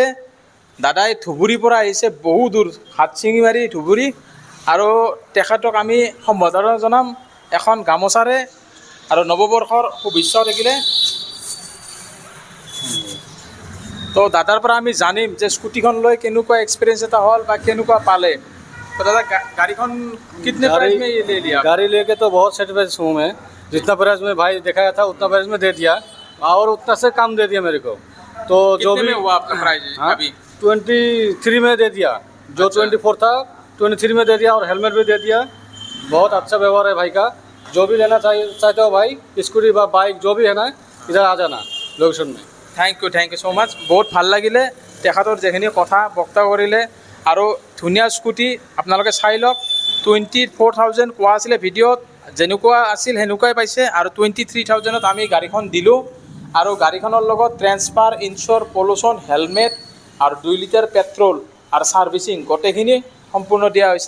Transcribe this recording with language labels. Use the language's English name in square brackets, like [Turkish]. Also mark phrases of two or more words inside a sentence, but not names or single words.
[Assamese] দাদাই ধুবুৰীৰ পৰা আহিছে, বহু দূৰ হাতচিঙিমাৰি ধুবুৰী, আৰু তেখেতক আমি সম্বোধনা জনাম এখন গামোচাৰে আৰু নৱবৰ্ষৰ শুভেচ্ছা থাকিলে। তো দাদাৰ পৰা আমি জানিম যে স্কুটিখন লৈ কেনেকুৱা এক্সপিৰিয়েঞ্চ এটা হ'ল বা কেনেকুৱা পালে। [Hindi] तो दादा गाड़ीখন कितने प्राइस में ये ले लिया? गाड़ी लेके तो बहुत सेटिस्फाइड हूँ मैं। जितना प्राइस में भाई दिखाया था उतना प्राइस में दे दिया, और उतना से कम दे दिया मेरे को। तो जो कितने भी में हुआ आपका प्राइस अभी? 23 में दे दिया, जो अच्छा। 24 था 23 में दे दिया, और हेलमेट भी दे दिया। बहुत अच्छा व्यवहार है भाई का। जो भी लेना चाहते हो भाई, स्कूटी বা बाइक जो भी है ना, इधर आ जाना लोकेशन में। [English] thank you so much. [Assamese] বহুত ভাল লাগিলে তেখেতৰ যিখিনি কথা বক্তা কৰিলে, আৰু ধুনীয়া স্কুটি আপোনালোকে চাই লওক। 24,000 কোৱা আছিলে ভিডিঅ'ত, যেনেকুৱা আছিল সেনেকুৱাই পাইছে, আৰু 23,000ত আমি গাড়ীখন দিলোঁ। আৰু গাড়ীখনৰ লগত ট্ৰেন্সফাৰ, ইঞ্চুৰ, পলিউশ্যন, হেলমেট আৰু 2 লিটাৰ পেট্ৰল আৰু ছাৰ্ভিচিং গোটেইখিনি সম্পূৰ্ণ দিয়া হৈছে।